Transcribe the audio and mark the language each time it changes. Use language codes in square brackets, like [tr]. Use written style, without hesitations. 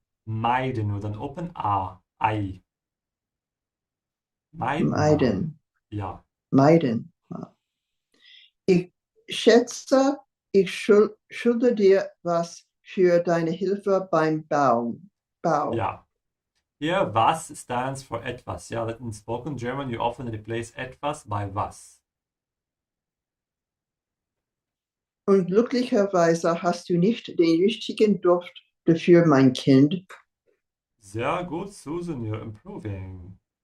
[en] Meiden with an open A. Ei. [de] Meiden. Ja. Meiden. Ich schätze, ich schulde dir was für deine Hilfe beim Bau. Ja. [en] Here, was stands for etwas. Yeah, that in spoken German, you often replace etwas by was. [de] Und glücklicherweise hast du nicht den richtigen Duft dafür, mein Kind. Sehr gut, Susan, [en] you're improving.